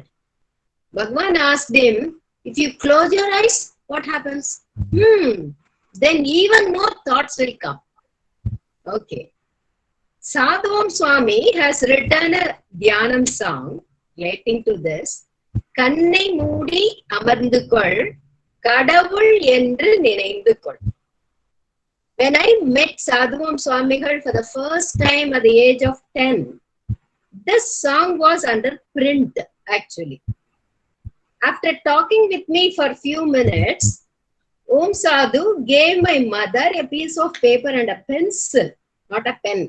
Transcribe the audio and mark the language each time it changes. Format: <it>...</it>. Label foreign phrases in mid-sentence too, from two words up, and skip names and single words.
<en>Bhagwan asked him, if you close your eyes, what happens? Then even more thoughts will come. Okay. Sadhvam Swami has written a dhyanam song relating to this.</en> <ta>கண்ணை மூடி அமர்ந்து கொள், கடவுள் என்று நினைந்து கொள்.</ta> <en>When I met Sadhvam Swamigal for the first time at the age of 10, this song was under print actually. After talking with me for a few minutes, Om Sadhu gave my mother a piece of paper and a pencil, not a pen.</en>